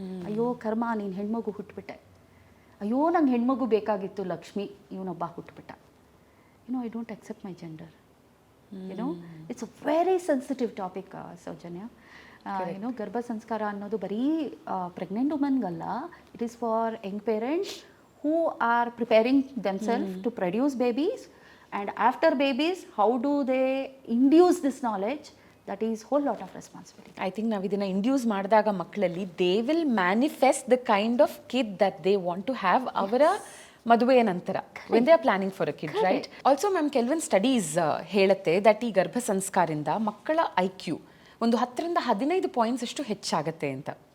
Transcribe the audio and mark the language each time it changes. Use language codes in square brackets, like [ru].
[kn] ಅಯ್ಯೋ ಕರ್ಮ, ನೀನು ಹೆಣ್ಮಗು ಹುಟ್ಟುಬಿಟ್ಟೆ, ಅಯ್ಯೋ ನಂಗೆ ಹೆಣ್ಮಗು ಬೇಕಾಗಿತ್ತು ಲಕ್ಷ್ಮಿ, ಇವನೊಬ್ಬ ಹುಟ್ಟುಬಿಟ್ಟ, [en] I don't accept my gender. It's a very sensitive topic Soujanya. [kn] ಗರ್ಭ ಸಂಸ್ಕಾರ ಅನ್ನೋದು ಬರೀ pregnant ವುಮನ್ಗಲ್ಲ, [en] It is for young parents who are preparing themselves to produce babies. And after babies, how do they induce this knowledge? That is whole lot of responsibility. I think [kn] ನಾವು ಇದನ್ನ induce ಮಾಡಿದಾಗ ಮಕ್ಕಳಲ್ಲಿ [en] they will manifest the kind of kid that they want to have [kn] ಅವರ ಮದುವೆಯ ನಂತರ, [en] When they are planning for a kid, right? [kn] Also ma'am, ಕೆಲವೊಂದು studies ಹೇಳುತ್ತೆ that ಈ ಗರ್ಭ ಸಂಸ್ಕಾರದಿಂದ ಮಕ್ಕಳ IQ ಒಂದು 10ರಿಂದ 15 ಪಾಯಿಂಟ್ಸ್ ಅಷ್ಟು ಹೆಚ್ಚಾಗತ್ತೆ ಅಂತ.